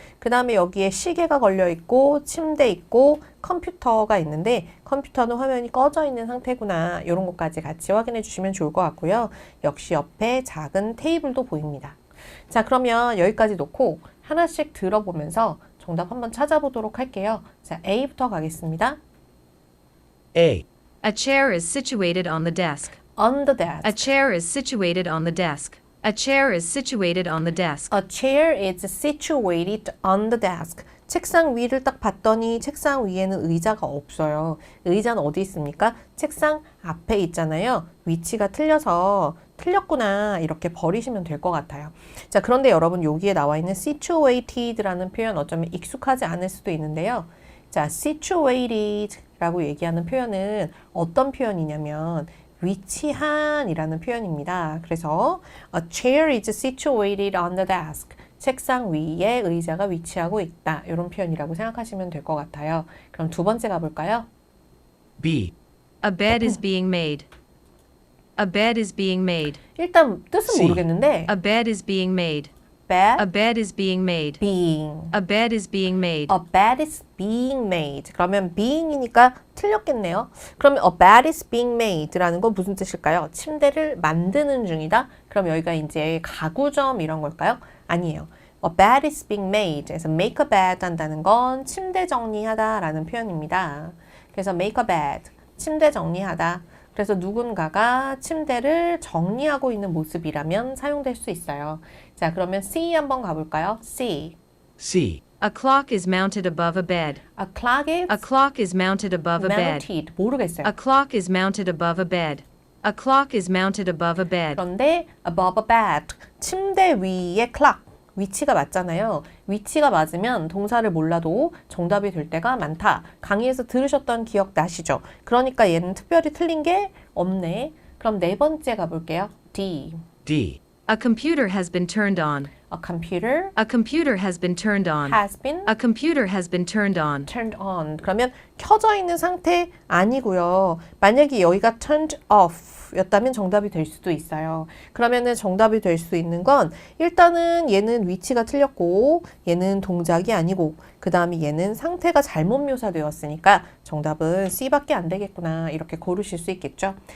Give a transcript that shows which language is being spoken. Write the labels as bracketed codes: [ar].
[ko] 그 다음에 여기에 시계가 걸려 있고, 침대 있고, 컴퓨터가 있는데, 컴퓨터는 화면이 꺼져 있는 상태구나. 이런 것까지 같이 확인해 주시면 좋을 것 같고요. 역시 옆에 작은 테이블도 보입니다. 자, 그러면 여기까지 놓고 하나씩 들어보면서 정답 한번 찾아보도록 할게요. 자, A부터 가겠습니다. [en] A. A chair is situated on the desk. On the desk. A chair is situated on the desk. A chair is situated on the desk. A chair is situated on the desk. [ko] 책상 위를 딱 봤더니 책상 위에는 의자가 없어요. 의자는 어디 있습니까? 책상 앞에 있잖아요. 위치가 틀려서 틀렸구나 이렇게 버리시면 될 것 같아요. 자, 그런데 여러분 여기에 나와 있는 situated라는 표현 어쩌면 익숙하지 않을 수도 있는데요. 자, situated라고 얘기하는 표현은 어떤 표현이냐면 위치한이라는 표현입니다. 그래서 [en] a chair is situated on the desk. [ko] 책상 위에 의자가 위치하고 있다. 이런 표현이라고 생각하시면 될 것 같아요. 그럼 두 번째 가볼까요? [en] B. A bed is being made. A bed is being made. [ko] 일단 뜻은 [en] C. [ko] 모르겠는데 [en] A bed is being made. bed A bed is being made. being A bed is being made. A bed is being made. [ko] 그러면 being이니까 틀렸겠네요. 그러면 [en] a bed is being made [ko] 라는 건 무슨 뜻일까요? 침대를 만드는 중이다. 그럼 여기가 이제 가구점 이런 걸까요? 아니에요. [en] A bed is being made. [ko] 그래서 [en] make a bed [ko] 한다는 건 침대 정리하다라는 표현입니다. 그래서 [en] make a bed, [ko] 침대 정리하다. 그래서 누군가가 침대를 정리하고 있는 모습이라면 사용될 수 있어요. 자, 그러면 C 한번 가볼까요? [en] C. C. A clock is mounted above a bed. A clock is A clock is mounted above a bed. [ko] mounted. 모르겠어요. [en] A clock is mounted above a bed. A clock is mounted above a bed. [ko] 그런데 [en] above a bed, [ko] 침대 위에 clock, 위치가 맞잖아요. 위치가 맞으면 동사를 몰라도 정답이 될 때가 많다. 강의에서 들으셨던 기억 나시죠? 그러니까 얘는 특별히 틀린 게 없네. 그럼 네 번째 가볼게요. D. [en] D. A computer has been turned on. A computer A computer has been turned on. has been A computer has been turned on. turned on. [ko] 그러면 켜져 있는 상태 아니고요. 만약에 여기가 turned off 였다면 정답이 될 수도 있어요. 그러면은 정답이 될 수 있는 건 일단은 얘는 위치가 틀렸고 얘는 동작이 아니고 그 다음에 얘는 상태가 잘못 묘사되었으니까 정답은 C밖에 안 되겠구나 이렇게 고르실 수 있겠죠.